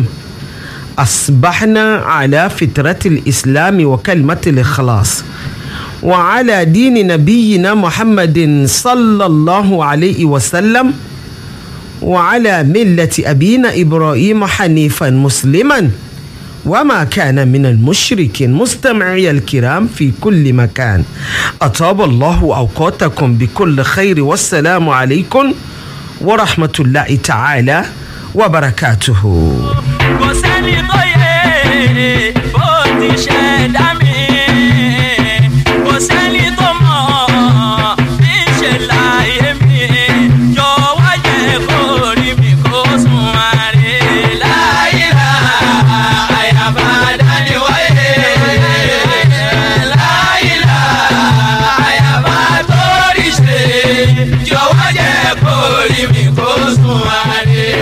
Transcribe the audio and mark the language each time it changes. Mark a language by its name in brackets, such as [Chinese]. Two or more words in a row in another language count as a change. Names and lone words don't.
[Arabic] أصبحنا على فطرة الإسلام وكلمة الإخلاص وعلى دين نبينا محمد صلى الله عليه وسلم وعلى ملة أبينا إبراهيم حنيفا مسلما وما كان من المشركين. مستمعي الكرام في كل مكان أطاب الله أوقاتكم بكل خير. والسلام عليكم ورحمة الله تعالى وبركاته. [Yoruba] kò sẹ́ni tó yẹ bó ti ṣe dá mi, kò sẹ́ni tó mọ̀ bí ṣe láyé mi, jọ̀wọ́ jẹ́ kó rí mi kó sùn àrè láyìlá àyàbá dání wáyé láyìlá àyàbá tó rí ṣe, jọ̀wọ́ jẹ́ kó rí mi kó sùn àrè.